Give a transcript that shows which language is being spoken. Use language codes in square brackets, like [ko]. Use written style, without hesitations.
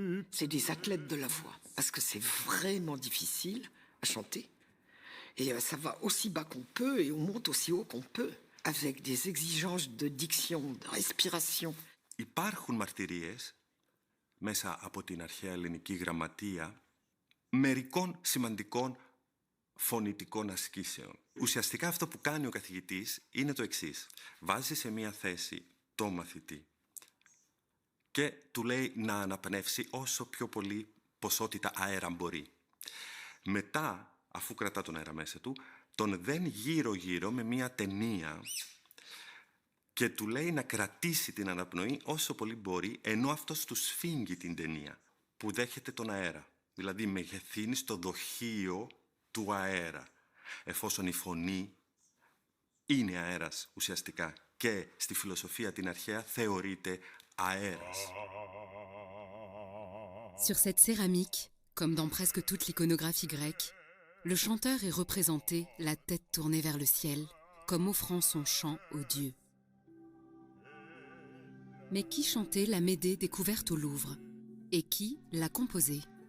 [fr] C'est des athlètes de la voix, parce que c'est vraiment difficile à chanter. Et ça va aussi bas qu'on peut et on monte aussi haut qu'on peut, avec des exigences de diction, de respiration. [el] Υπάρχουν μαρτυρίες μέσα από την αρχαία ελληνική γραμματεία μερικών σημαντικών φωνητικών ασκήσεων. Ουσιαστικά αυτό που κάνει ο καθηγητής είναι το εξής. Βάζει σε μία θέση το μαθητή και του λέει να αναπνεύσει όσο πιο πολύ ποσότητα αέρα μπορεί. Μετά, αφού κρατά τον αέρα μέσα του, τον δένει γύρω-γύρω με μία ταινία και του λέει να κρατήσει την αναπνοή όσο πολύ μπορεί, ενώ αυτός του σφίγγει την ταινία που δέχεται τον αέρα. Δηλαδή μεγεθύνει στο δοχείο του αέρα, εφόσον η φωνή είναι αέρας ουσιαστικά και στη φιλοσοφία την αρχαία θεωρείται αέρας. [fr] Sur cette céramique, comme dans presque toute l'iconographie grecque, le chanteur est représenté la tête tournée vers le ciel, comme offrant son chant aux dieux. Mais qui chantait la Médée découverte au Louvre? Et qui l'a composée?